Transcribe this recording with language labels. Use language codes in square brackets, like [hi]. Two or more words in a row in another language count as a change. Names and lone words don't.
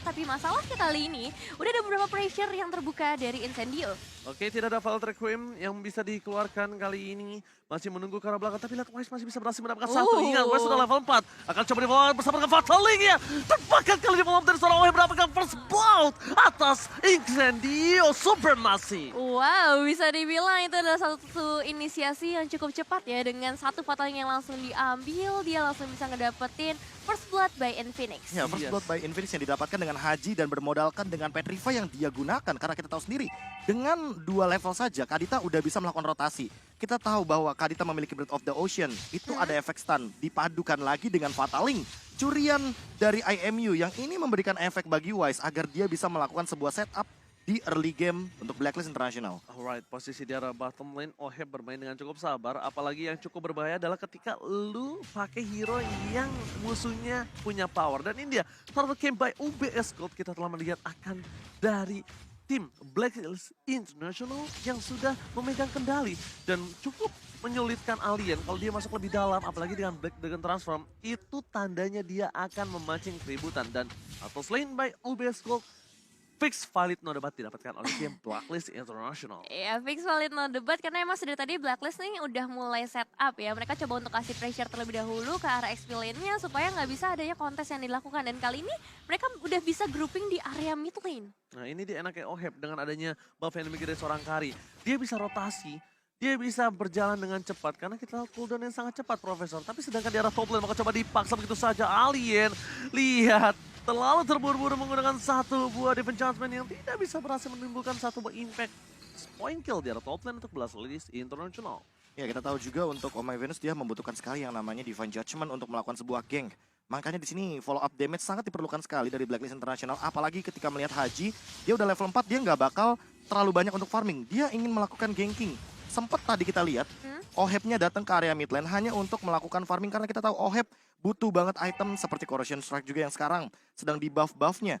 [id] Tapi masalahnya kali ini udah ada beberapa pressure yang terbuka dari Incendio. Oke, tidak ada Violet Requiem yang bisa dikeluarkan kali ini. Masih menunggu ke arah belakang, tapi lihat Wise masih bisa berhasil mendapatkan satu. Ingat, Wise sudah level 4. Akan coba di-follow bersama dengan Fatal Link-nya. Terbakar kali di-follow dari seorang Wise mendapatkan [en] first blood [id] atas Incendio Supremacy. Wow, bisa dibilang itu adalah satu inisiasi yang cukup cepat ya. Dengan satu Fatal Link yang langsung diambil, dia langsung bisa ngedapetin [en] First Blood by [id] Infinix. Ya, [en] First Blood by [id] Infinix yang didapatkan dengan Haji dan bermodalkan dengan Petrify yang dia gunakan. Karena kita tahu sendiri, dengan 2 level saja Kadita udah bisa melakukan rotasi. Kita tahu bahwa Kadita memiliki Breath of the Ocean, itu ada efek stun, dipadukan lagi dengan Fatal Link. Curian dari IMU yang ini memberikan efek bagi Wise agar dia bisa melakukan sebuah setup di [en] early game [id] untuk Blacklist International. Alright, posisi di arah [en] bottom lane, [id] Oheb bermain dengan cukup sabar. Apalagi yang cukup berbahaya adalah ketika lu pakai hero yang musuhnya punya power. Dan ini dia, [en] turtle camp by [id] UBS Gold kita telah melihat akan dari tim Blacklist International yang sudah memegang kendali. Dan cukup menyulitkan Alien kalau dia masuk lebih dalam, apalagi dengan Black Dragon Transform, itu tandanya dia akan memancing keributan. Dan atau selain by UBS Gold, fix valid no debat didapatkan oleh tim Blacklist International. Ya, fix valid no debat karena emang sudah tadi Blacklist nih udah mulai [en] set up [id] ya. Mereka coba untuk kasih pressure terlebih dahulu ke arah [en] XP lane-nya [id] supaya nggak bisa adanya kontes yang dilakukan. Dan kali ini mereka udah bisa grouping di area [en] mid lane. [id] Nah ini dia enaknya Oheb dengan adanya buff yang dimiliki dari seorang Kari. Dia bisa rotasi, dia bisa berjalan dengan cepat karena kita tahu cooldown yang sangat cepat Profesor. Tapi sedangkan di arah [en] top lane [id] maka coba dipaksa begitu saja. Alien, lihat. Terlalu terburu-buru menggunakan satu buah [en] defense judgment [id] yang tidak bisa berhasil menimbulkan satu buah [en] impact point kill [id] di arah [en] top lane [id] untuk Blacklist International. Ya, kita tahu juga untuk Oh My Venus dia membutuhkan sekali yang namanya Divine Judgment untuk melakukan sebuah gank. Makanya di sini [en] follow up damage [id] sangat diperlukan sekali dari Blacklist International. Apalagi ketika melihat Haji, dia udah level 4, dia nggak bakal terlalu banyak untuk farming. Dia ingin melakukan ganking. Sempet tadi kita lihat, Ohebnya datang ke area [en] mid lane [id] hanya untuk melakukan farming. Karena kita tahu Oheb butuh banget item seperti Corrosion Strike juga yang sekarang sedang di buff-buffnya.